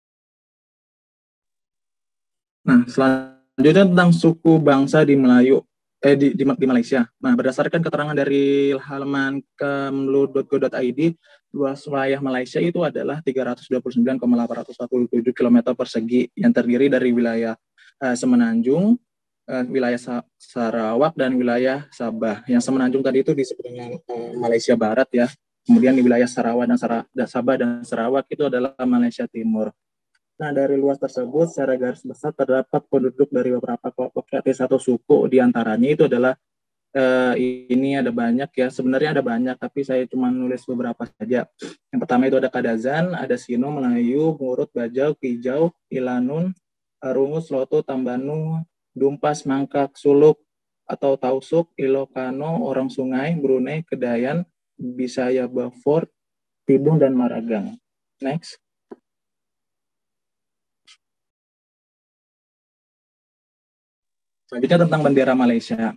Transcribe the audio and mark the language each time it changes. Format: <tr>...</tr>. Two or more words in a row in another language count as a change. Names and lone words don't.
<id>Nah, selanjutnya tentang suku bangsa di Melayu. di Malaysia. Nah, berdasarkan keterangan dari halaman kemlu.go.id, luas wilayah Malaysia itu adalah 329,847 km persegi yang terdiri dari wilayah Semenanjung, wilayah Sarawak, dan wilayah Sabah. Yang Semenanjung tadi itu disebut dengan Malaysia Barat ya. Kemudian di wilayah Sarawak dan Sabah dan Sarawak itu adalah Malaysia Timur. Nah, dari luas tersebut, secara garis besar terdapat penduduk dari beberapa kelompok etnis atau suku. Di antaranya itu adalah ini ada banyak ya. Sebenarnya ada banyak, tapi saya cuma nulis beberapa saja. Yang pertama itu ada Kadazan, ada Sino, Melayu, Murut, Bajau, Kijau, Ilanun, Rungus, Loto, Tambanu, Dumpas, Mangkak, Suluk atau Tausuk, Ilokano, Orang Sungai, Brunei, Kedayan, Bisaya, Beaufort, Tidung, dan Maragang. Next. Selanjutnya tentang bendera Malaysia.</id>